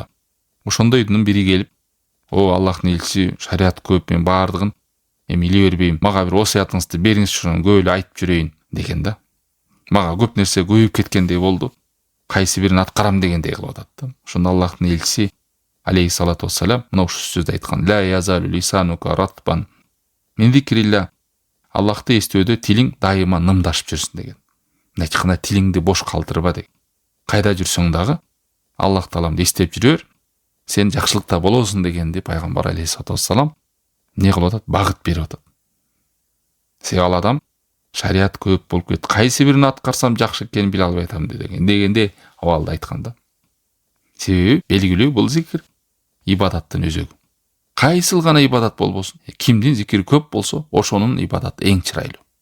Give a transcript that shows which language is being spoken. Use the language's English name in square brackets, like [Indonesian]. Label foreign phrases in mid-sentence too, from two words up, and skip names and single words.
[Kyrgyz] Ошондойдун бири келип: "О Аллахтын элчиси, шариат көп, мен баардыгын эми иле бербейм. Мага бир осуятыңызды бериңизчи, ошону көп эле айтып жүрөйин" деген да. Мага көп нерсе көбөйүп кеткендей болду. Кайсы бирин аткарам дегендей кылып атат да. Ошондо Аллахтын элчиси [Arabic] عليه الصلاة والسلام [Kyrgyz] мына ушул сөздү айткан: [Arabic] "لا يزال لسانك رطبا من ذكر الله". [Kyrgyz] Аллахты эстөөдө тилиң дайыма нымдашып жүрсүн деген. Айтканда тилиңди бош калтырба деген. Кайда жүрсөң дагы Аллах Тааламды эстеп жүрөр, сен жакшылыкта болосуң дегенди пайгамбар [Arabic] عليه الصلاة والسلام [Kyrgyz] не кылып атат? Багыт берип атат. Себеби ал адам шариат көп болуп кетти, кайсы бирин аткарсам жакшы экенин биле албай атам дегенде абалда айтканда. Себеби белгилүү бул зикир ибадаттын өзөгү. Кайсыл гана ибадат болбосун, кимдин зикири көп болсо, ошонун ибадаты эң чырайлуу.